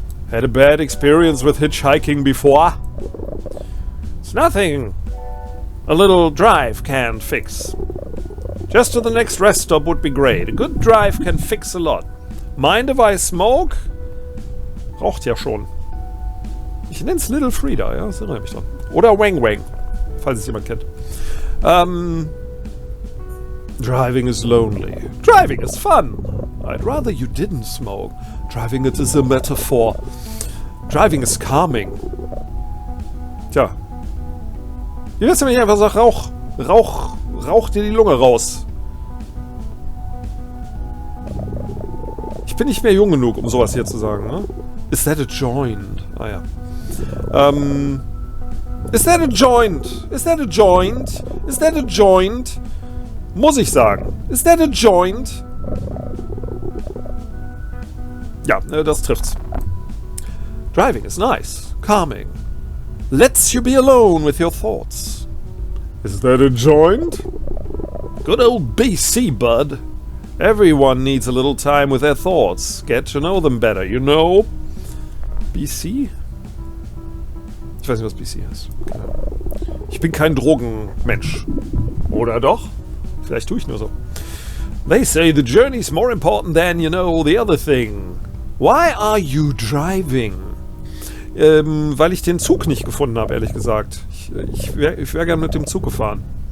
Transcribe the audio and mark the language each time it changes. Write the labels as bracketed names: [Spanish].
[English] Had a bad experience with hitchhiking before? It's nothing a little drive can't fix. Just to the next rest stop would be great. A good drive can fix a lot. Mind if I smoke? [German] Raucht ja schon. Ich nenne es Little Frida, ja, das erinnert mich dran. Oder Wang Wang, falls es jemand kennt. [English] Driving is lonely. Driving is fun. I'd rather you didn't smoke. Driving it is a metaphor. Driving is calming. [German] Tja. Wie wär's, wenn ich einfach sage, rauch dir die Lunge raus. Ich bin nicht mehr jung genug, um sowas hier zu sagen, ne? [English] Is that a joint? Ah ja. Is that a joint? Is that a joint? Is that a joint? [German] Muss ich sagen. [English] Is that a joint? [German] Ja, das trifft's. [English] Driving is nice. Calming. Lets you be alone with your thoughts. Is that a joint? Good old BC, bud. Everyone needs a little time with their thoughts. Get to know them better, you know? BC? [German] Ich weiß nicht, was BC ist. Keine Ahnung. Ich bin kein Drogenmensch. Oder doch? Vielleicht tue ich nur so. [English] They say the journey's more important than, you know, the other thing. Why are you driving? [German] Weil ich den Zug nicht gefunden habe, ehrlich gesagt. Ich wär gern mit dem Zug gefahren.